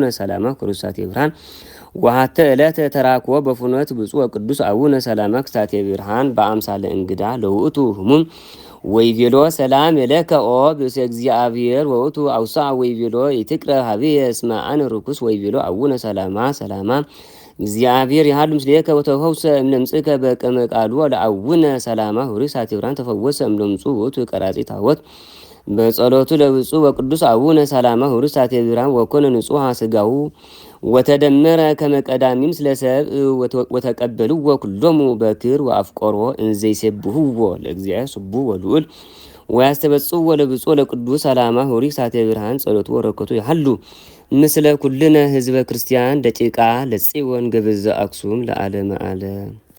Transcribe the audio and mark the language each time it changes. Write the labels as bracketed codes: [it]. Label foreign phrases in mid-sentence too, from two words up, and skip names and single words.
[gez] ሰላማ ክሳቴ ብርሃን ወሐተ ዕለተ ተራክቦ በፍኖት ብፁዕ ወቅዱስ አቡነ ሰላማ ክሳቴ ብርሃን በአምሳለ እንግዳ ለውእቱ ህሙም ወይቤሎ ሰላም ለከ ኦ ብእሴ እግዚአብሔር ወውቱ አውሳ ወይቤሎ ይትቅረብ ሀብየ እስመ አነ ርኩስ ወይቤሎ አቡነ ሰላማ እግዚአብሔር ይሃሉ ምስሌከ ወተፈውሰ እምለምጽከ በከመ ቃሉ ለአቡነ ሰላማ ሆሪ ክሳቴ ብርሃን ተፈወሰ እምለምጹ ውእቱ ቀራጺ ታቦት በጸሎቱ ለብፁዕ ወቅዱስ አቡነ ሰላማ ሁሩስ ሳቴ ብርሃን ወኮነ ንጹሐ ስጋሁ ወተደመረ ከመቀዳሚ ምስለ ሰብእ ወተቀበልዎ ኩሎሙ በክር ወአፍቆሮ እንዘይሴብህዎ ለእግዚአብሔር ስቡሕ ወልዑል ወያስተበጽዎ ለብፁዕ ለቅዱስ ሰላማ ሁሩስ ሳቴ ብርሃን ጸሎቱ ወረከቱ ያህሉ ምስለ ኩልነ ህዝበ ክርስቲያን ደቂቃ ለጽዮን ገበዘ አክሱም ለዓለመ ዓለም